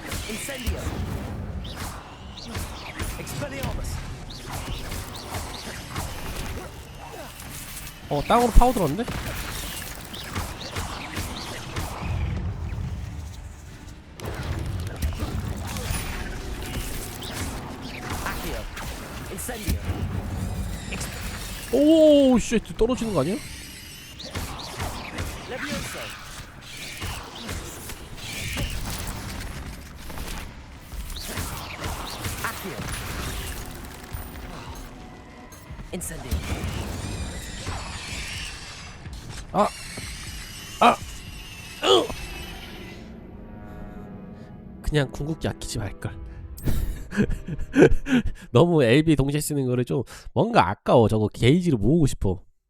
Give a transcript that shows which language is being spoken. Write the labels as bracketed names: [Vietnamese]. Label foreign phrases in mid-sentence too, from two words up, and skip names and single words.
[Korean] Incendio. Expelliarmus. 땅으로 파고들었는데? Accio. Incendio. 오, 씨, 떨어지는 거 아니야? Levioso. Accio. Incendio. 그냥 궁극기 아끼지 말걸. 너무 LB 동시에 쓰는 거를 좀 뭔가 아까워. 저거 게이지를 모으고 싶어.